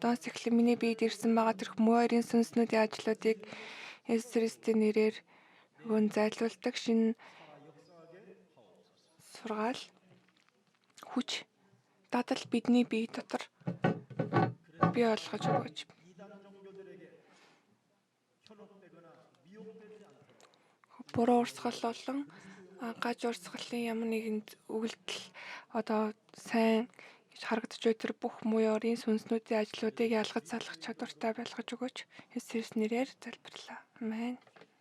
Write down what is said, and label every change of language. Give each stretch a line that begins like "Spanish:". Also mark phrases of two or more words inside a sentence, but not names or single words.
Mongolian: Одоос эхлэн миний биед ирсэн байгаа тэрх муурийн сүнснүүдийн ажлуудыг Есүс Христийн нэрээр өгөн зайлуулдаг шинэ сургаал хүч дадал бидний бие дотор бий болгож өгөөч.
Korean: 이단 종교들에게 현혹되거나 미혹되지 않도록
Mongolian: Буруу урсгал болон гаж урсгалын ямар нэгэн өгөгдөл одоо сайн гэж харагдаж буй тэр бүх муурийн сүнснүүдийн ажлуудыг ялгаж салах чадвартай байлгаж өгөөч. Есүс нэрээр залбирлаа. Амен.